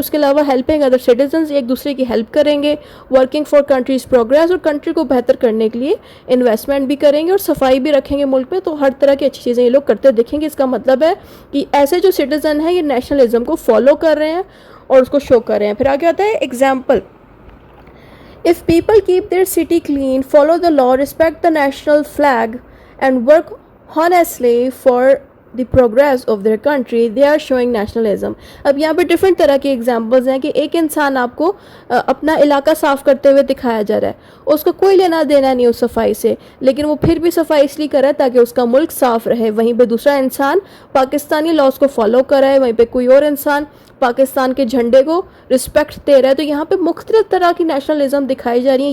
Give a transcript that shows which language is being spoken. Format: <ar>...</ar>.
<ur>اس کے علاوہ helping other citizens, ایک دوسرے کی ہیلپ کریں گے. ورکنگ فار کنٹریز پروگریس, اور کنٹری کو بہتر کرنے کے لیے انویسٹمنٹ بھی کریں گے اور صفائی بھی رکھیں گے ملک میں. تو ہر طرح کی اچھی چیزیں یہ لوگ کرتے دکھیں گے. اس کا مطلب ہے کہ ایسے جو سٹیزن ہیں یہ نیشنلزم کو فالو کر رہے ہیں اور اس کو شو کر رہے ہیں. پھر آگے آتا ہے example.</ur> <en>If people keep their city clean, follow the law, respect the national flag, and work honestly for the progress of their country, they are showing nationalism.</en> <ur>اب یہاں پہ ڈفرینٹ طرح کے ایگزامپلز ہیں کہ ایک انسان آپ کو اپنا علاقہ صاف کرتے ہوئے دکھایا جا رہا ہے, اس کو کوئی لینا دینا نہیں اس صفائی سے, لیکن وہ پھر بھی صفائی اس لیے کر رہا ہے تاکہ اس کا ملک صاف رہے. وہیں پہ دوسرا انسان پاکستانی لاز کو فالو کر رہا ہے, وہیں پہ کوئی اور انسان پاکستان کے جھنڈے کو رسپیکٹ دے رہا ہے. تو یہاں پہ مختلف طرح کی نیشنلزم دکھائی جا رہی ہیں.</ur>